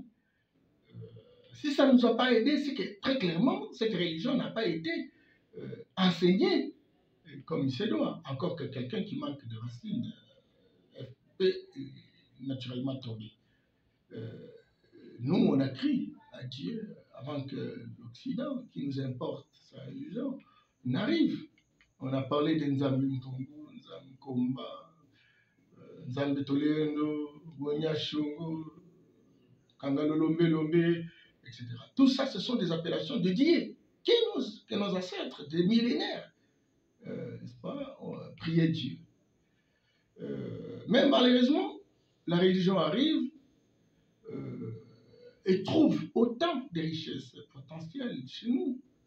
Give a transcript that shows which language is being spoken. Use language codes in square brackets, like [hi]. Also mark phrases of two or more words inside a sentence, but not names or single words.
[fr] Si ça ne nous a pas aidé, c'est que très clairement, cette religion n'a pas été enseignée comme il se doit. Encore que quelqu'un qui manque de racines peut naturellement tomber. Nous, on a crié à Dieu avant que l'Occident, qui nous importe sa religion, n'arrive. On a parlé de Nzambi Mtongo, Nzambi Komba, Nzambi Tolendo, Gonya Shungo, Kangalolombe Lombe, etc. Tout ça, ce sont des appellations de Dieu que nos ancêtres, des millénaires, n'est-ce pas, priaient Dieu. Mais malheureusement, la religion arrive et trouve autant de richesses potentielles chez nous.